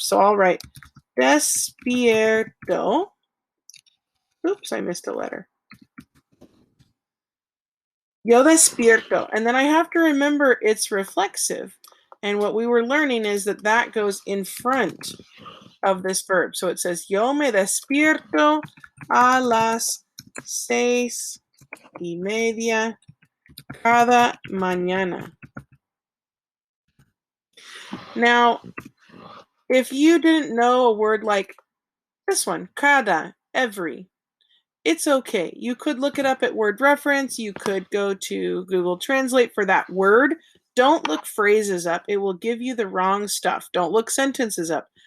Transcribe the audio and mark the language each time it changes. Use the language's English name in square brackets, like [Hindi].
[English] So I'll write despierto. Oops, I missed a letter. [Spanish] Yo despierto. [English] And then I have to remember it's reflexive. And what we were learning is that that goes in front of this verb. So it says, [Spanish] yo me despierto a las 6:30 cada mañana. [English] Now, if you didn't know a word like this one, cada, every. It's okay. You could look it up at Word Reference. You could go to Google Translate for that word. Don't look phrases up. It will give you the wrong stuff. Don't look sentences up.